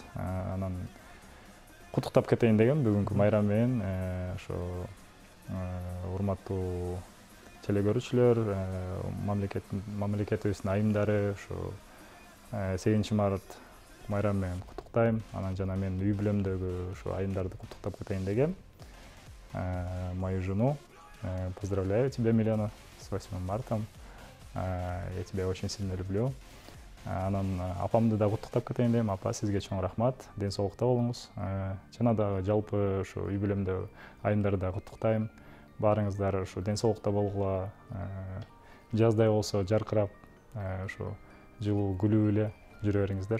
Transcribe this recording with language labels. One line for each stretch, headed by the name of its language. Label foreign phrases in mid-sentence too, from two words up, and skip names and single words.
Kyrgyz: Анан куттуктап кетейин дегем бүгүнкү майрам менен. Ошо урматтуу телекөрүүчүлөр, мамлекетибиздин айымдары, ошо 8 март майрам менен куттуктайм. Анан жана мен үй бүлөмдөгү ошо айымдарды куттуктап кетейин дегем.
Russian: Мою жену поздравляю тебя, Милена, с 8 марта. Я тебя очень сильно люблю.
Kyrgyz: Анан апамды да куттуктап кетейин дегем. Апа, сизге чоң рахмат. Ден соолукта болуңуз. Жана дагы жалпы ошо үй бүлөмдө айымдарды да куттуктайм. Баарыңыздар ошо ден соолукта болгула, жаздай болсо жаркырап, ошо жылуу күлүү эле жүрө бериңиздер.